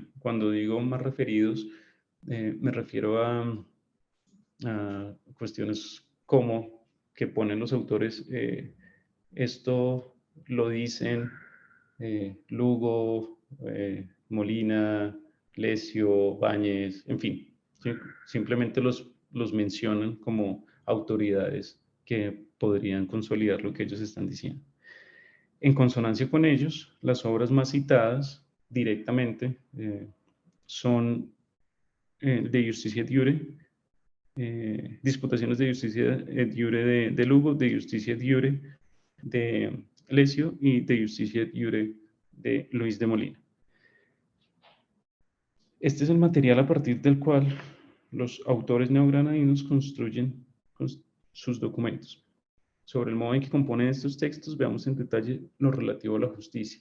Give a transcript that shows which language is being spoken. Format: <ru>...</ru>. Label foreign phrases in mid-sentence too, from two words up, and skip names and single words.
<es>Cuando digo más referidos, me refiero a cuestiones como que ponen los autores, esto lo dicen Lugo, Molina, Lesio, Báñez, en fin, simplemente los mencionan como autoridades que podrían consolidar lo que ellos están diciendo. En consonancia con ellos, las obras más citadas directamente son de Justicia et Iure, disputaciones de Justicia et Iure de Lugo, de Justicia et Iure de Lesio y de Justicia et Iure de Luis de Molina. Este es el material a partir del cual los autores neogranadinos construyen sus documentos. Sobre el modo en que componen estos textos, veamos en detalle lo relativo a la justicia.</es>